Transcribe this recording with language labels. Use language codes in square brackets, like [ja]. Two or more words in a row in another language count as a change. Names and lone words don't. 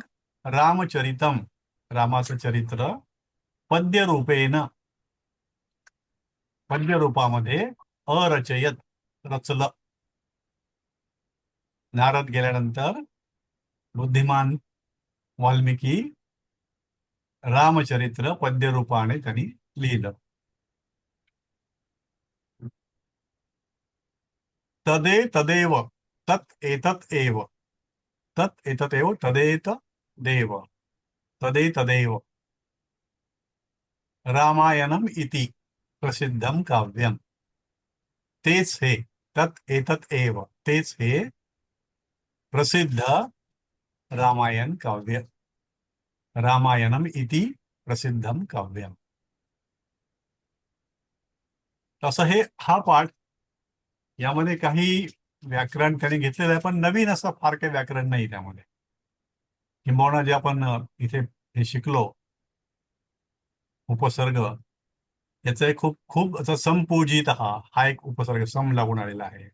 [mr] रामचरितम, रामाचं चरित्र, पद्यरूपेण, पद्यरूपामध्ये, अरचयत, रचलं. नारद गेल्यानंतर बुद्धिमान वाल्मिकी रामचरित्र पद्यरूपाने त्यांनी लिहिलं. [sa] तदेव तत् एतत् एव, तत् एतत् एव, तदेत देव, तदेतदेव रामायणम इति प्रसिद्धम काव्यम. [mr] तेच हे, [sa] तत् एतत् एव, [mr] तेच हे प्रसिद्ध रामायण काव्य. [sa] रामायणम इति प्रसिद्धम काव्यम. [mr] तसं हा पाठ यामध्ये काही व्याकरण त्याने घेतलेलं आहे, पण नवीन असं फार काही व्याकरण नाही त्यामध्ये. किंबहुना जे आपण इथे हे शिकलो उपसर्ग, याचा एक खूप खूप असा संपूजित हा एक उपसर्ग सम लागून आलेला आहे.